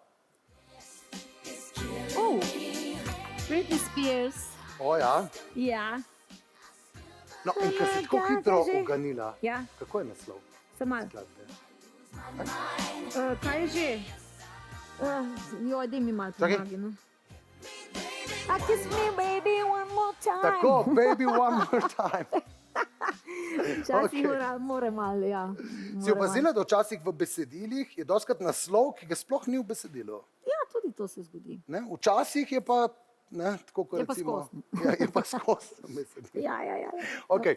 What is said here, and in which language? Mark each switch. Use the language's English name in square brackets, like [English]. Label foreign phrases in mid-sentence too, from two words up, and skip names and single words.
[English] Oh, Britney Spears. [Slovenian] O ja. Ja, No, in ker si tako hitro uganila, ja, kako je naslov sem malo. skladbe? Kaj je že? Joj, daj mi malo Čakaj. pomagi, no. [English] A kiss me, baby, one more time. [Slovenian] Tako, [English] baby one more time. [Slovenian] Včasih okej. mora malo, ja. Si opazila, da včasih v besedilih je doskrat naslov, ki ga sploh ni v besedilu. Ja, tudi to se zgodi. Ne? Včasih je pa, ne, tako kot Je pa recimo, skozi. ja, je pa skozi besedilo. Ja. Okay.